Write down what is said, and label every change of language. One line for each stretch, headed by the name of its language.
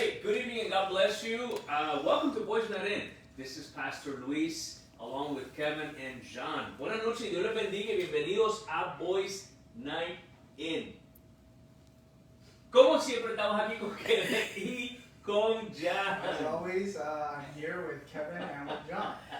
English: good evening and God bless you. Welcome to Boys Night In. This is Pastor Luis along with Kevin and John.
Spanish: Buenas noches y Dios les bendiga y bienvenidos a Boys Night In. Como siempre estamos aquí con Kevin y con John.
English: As always, I'm here with Kevin and with John.